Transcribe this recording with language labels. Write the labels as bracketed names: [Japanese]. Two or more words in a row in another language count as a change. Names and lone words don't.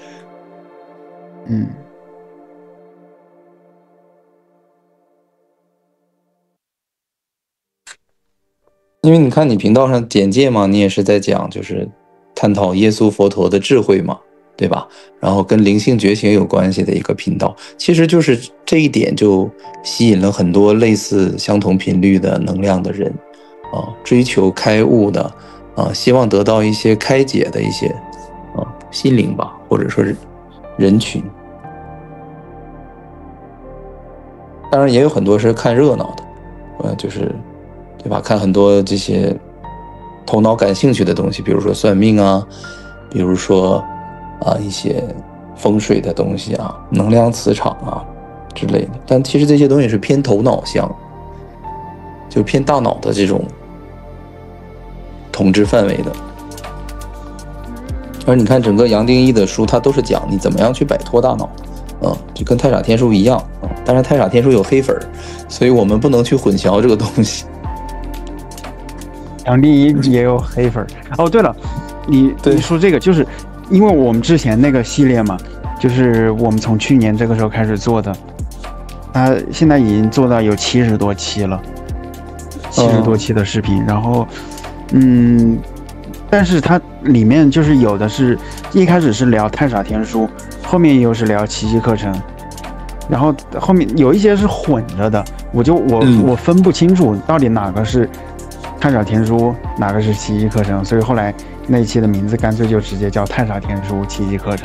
[Chinese] 因為你看你頻道上簡介嘛，你也是在講就是探討耶穌佛陀的智慧嘛，對吧？然後跟靈性覺醒有關係的一個頻道，其實就是這一點就吸引了很多類似相同頻率的能量的人，追求開悟的，希望得到一些開解的一些心靈吧，或者說是人群。當然也有很多是看熱鬧的，就是對吧？看很多這些頭腦感興趣的東西，比如說算命啊，比如說一些風水的東西啊，能量磁場啊之類的。但其實這些東西是偏頭腦向，就偏大腦的這種統治範圍的。而你看整個楊定一的書，它都是講你怎麼樣去擺脫大腦，就跟太傻天書一樣。當然太傻天書有黑粉，所以我們不能去混淆這個東西。杨定一也有黑粉哦。对了，你說這個就是因為我們之前那個系列嘛，就是我們從去年這個時候開始做的，它現在已經做到有70多期了，70多期的視頻，然後但是它裡面就是有的是一開始是聊太傻天書，后面又是聊奇蹟課程，然後後面有一些是混着的，我分不清楚到底哪个是太傻天書，哪个是奇蹟課程，所以後來那一期的名字乾脆就直接叫太傻天書奇蹟課程。